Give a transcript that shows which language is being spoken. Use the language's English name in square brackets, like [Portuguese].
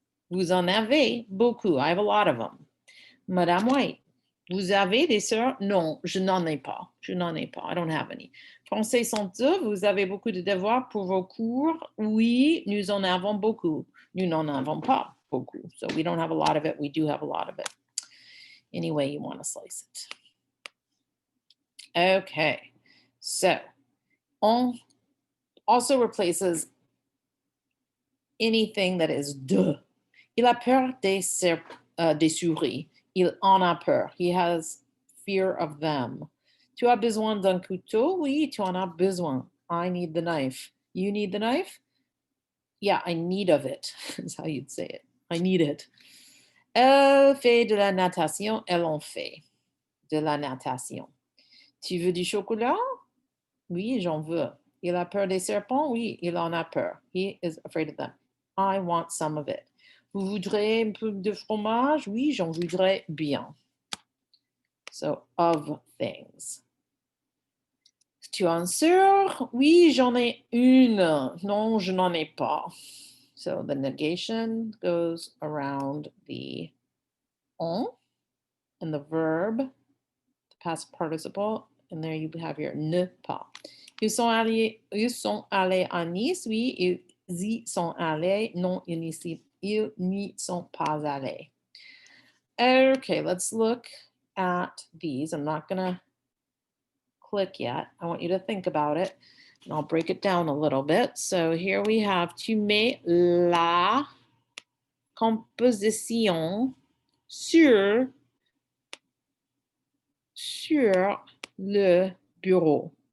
[French] Vous en avez beaucoup. [English] I have a lot of them. Madame White. [French] Vous avez des sœurs? Non, je n'en ai pas. Je n'en ai pas. [English] I don't have any. [French] Français 102. Vous avez beaucoup de devoirs pour vos cours? Oui, nous en avons beaucoup. Nous n'en avons pas beaucoup. [English] So we don't have a lot of it. We do have a lot of it. Any way you want to slice it. Okay, so on also replaces anything that is de. [French] Il a peur des souris. Il en a peur. [English] He has fear of them. [French] Tu as besoin d'un couteau? Oui, tu en as besoin. [English] I need the knife. You need the knife? Yeah, I need of it, is how you'd say it. I need it. [French] Elle fait de la natation. Elle en fait de la natation. Tu veux du chocolat? Oui, j'en veux. Il a peur des serpents? Oui, il en a peur. [English] He is afraid of them. I want some of it. [French] Vous voudrez un peu de fromage? Oui, j'en voudrais bien. [English] So, of things. [French] Tu as une sœur? Oui, j'en ai une. Non, je n'en ai pas. [English] So, the negation goes around the on and the verb, the past participle, and there you have your ne pas. [French] Ils sont allés à Nice? Oui, ils y sont allés. Non, ils n'y sont pas allés. [English] Okay, let's look at these. I'm not going to click yet. I want you to think about it, and I'll break it down a little bit. So here we have, [French] tu mets la composition sur le bureau.